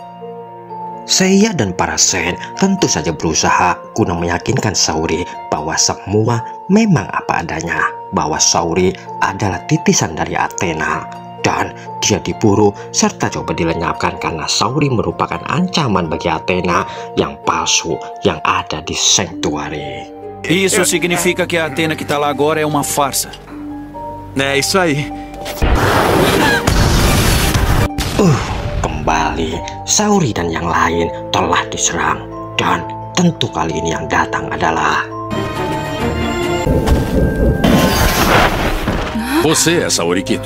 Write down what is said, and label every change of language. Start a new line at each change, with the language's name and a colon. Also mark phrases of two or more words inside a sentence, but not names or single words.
Indonesian: Seiya dan para Sen tentu saja berusaha guna meyakinkan Saori bahwa semua memang apa adanya, bahwa Saori adalah titisan dari Athena dan dia diburu serta coba dilenyapkan karena Saori merupakan ancaman bagi Athena yang palsu yang ada di Sanctuary.
Portuguese: Isso significa que a Athena que tá lá agora é uma farsa. É isso aí.
Indonesian: Kembali, Saori dan yang lain telah diserang dan tentu kali ini yang datang adalah
Portuguese: Você é Saori Kito.